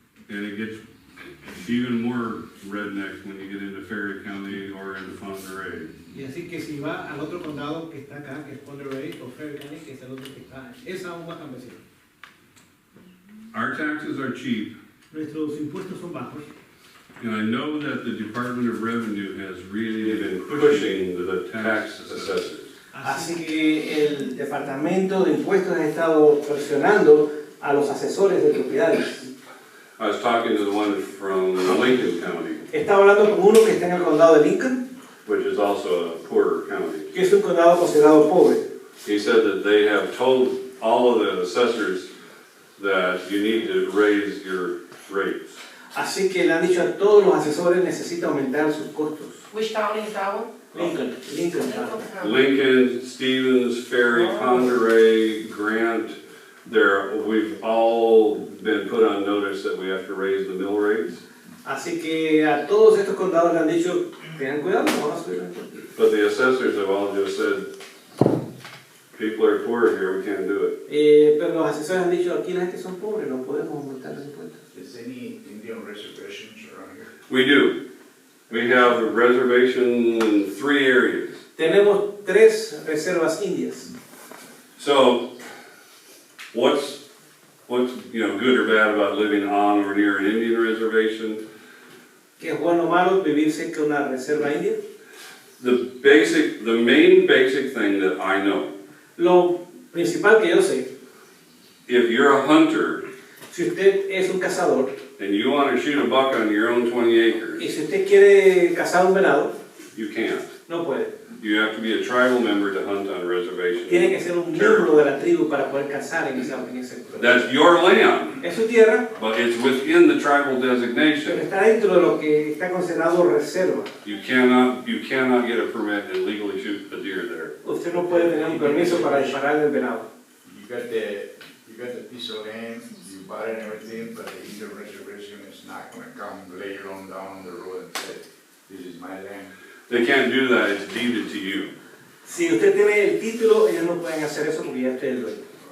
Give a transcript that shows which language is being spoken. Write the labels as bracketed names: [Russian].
[English] And it gets even more redneck when you get into Ferry County or into Monterey. [Spanish] Y así que si va al otro condado que está acá, que es Monterey o Ferry County, que es el otro que está, es aún más campesino. [English] Our taxes are cheap, [Spanish] Nuestros impuestos son bajos. [English] and I know that the Department of Revenue has really been pushing the tax assessors. [Spanish] Así que el Departamento de Impuestos ha estado presionando a los asesores de propiedades. [English] I was talking to the one from Lincoln County, [Spanish] Estaba hablando con uno que está en el condado de Lincoln, [English] which is also a poorer county. [Spanish] que es un condado considerado pobre. [English] He said that they have told all of the assessors that you need to raise your rates. [Spanish] Así que le han dicho a todos los asesores necesita aumentar sus costos. [English] Which county is that one? [Spanish] Lincoln. [English] Lincoln, Stevens, Ferry, Monterey, Grant, we've all been put on notice that we have to raise the mill rates. [Spanish] Así que a todos estos condados le han dicho, tengan cuidado, vamos a subir la cuenta. [English] But the assessors have all just said, people are poor here, we can't do it. [Spanish] Pero los asesores han dicho, aquí la gente son pobres, no podemos aumentar los impuestos. [English] Is any Indian reservations around here? We do. We have a reservation in 3 areas. [Spanish] Tenemos 3 reservas indias. [English] So, what's good or bad about living on or near an Indian reservation? [Spanish] ¿Qué es bueno o malo vivir cerca de una reserva india? [English] The main basic thing that I know, [Spanish] Lo principal que yo sé, [English] if you're a hunter [Spanish] si usted es un cazador [English] and you want to shoot a buck on your own 20 acres, [Spanish] y si usted quiere cazar un venado, [English] you can't. [Spanish] no puede. [English] You have to be a tribal member to hunt on reservation. [Spanish] Tiene que ser un miembro de la tribu para poder cazar en ese [English] That's your land, [Spanish] Es su tierra, [English] but it's within the tribal [Spanish] pero [English] designation. [Spanish] está dentro de lo que está considerado reserva. [English] You cannot get a permit and legally shoot a deer there. [Spanish] Usted no puede tener un permiso para disparar el venado. [English] You got the piece of land, you bought it and everything, but the Indian reservation is not gonna come later on down the road and say, this is my land. They can't do that, it's deeded to you. [Spanish] Si usted tiene el título, ellos no pueden hacer eso porque ya usted es el dueño.